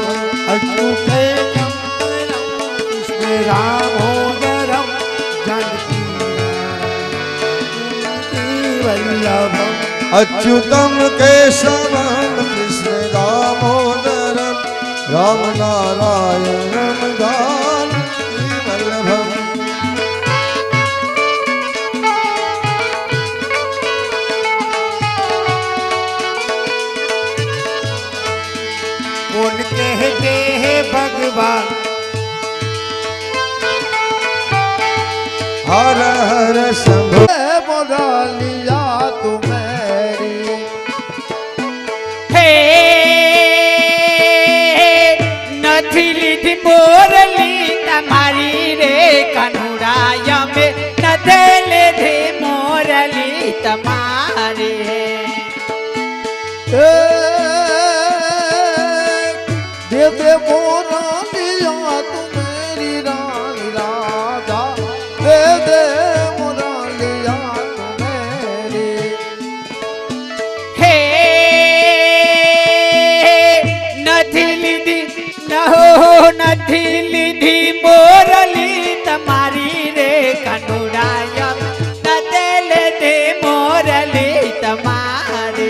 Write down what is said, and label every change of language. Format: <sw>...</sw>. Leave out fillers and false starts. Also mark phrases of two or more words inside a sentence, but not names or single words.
<hi>अच्युतम कृष्ण रामोदरम जानकी वल्लभम अच्युतम केशवम कृष्ण दामोदर राम नारायणम जानकी वल्लभम कौन कहते हैं भगवान हर हर शंभु मुरलिया तुम्हारी</hi> <gu>हे નથી લીધી મોરલી તમારી રે કનુડાયા में નથી લીધી મોરલી તમારી</gu> <hi>दे दे मुरलिया तुम्हारी रानी राधा दे दे मुरलिया तुम्हारी</hi> <gu>हे નથી લીધી નથી લીધી મોરલી તમારી રે કનુડાયા નથી લીધી મોરલી તમારી</gu>